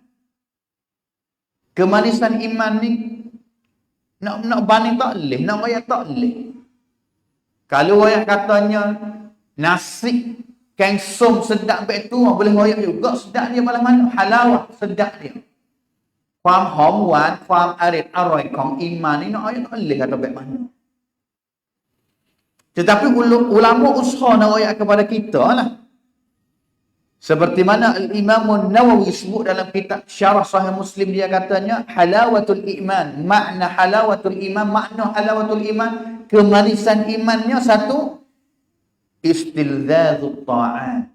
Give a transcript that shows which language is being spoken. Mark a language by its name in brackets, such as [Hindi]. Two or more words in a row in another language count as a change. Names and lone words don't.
[Pattani Malay] Kemanisan iman ni, nak banding tak boleh, nak ayat tak boleh. Kalau ayat katanya, nasi, kengsum sedap baik tu, boleh ayat juga, sedap dia malah mana? Halawah, sedap dia. [Thai] ความหอมหวานความอร่อยของอีมานนี่น้อย [Pattani Malay] boleh kata baik mana. Tetapi ulama usaha nak ayat kepada kita lah. Seperti mana Al-Imam Nawawi sebut dalam kitab Syarah Sahih Muslim, dia katanya [Arabic] حلاوة الإيمان, [Pattani Malay] makna [Arabic] حلاوة الإيمان, [Pattani Malay] kemanisan imannya satu, [Arabic] استلذاذ الطاعات.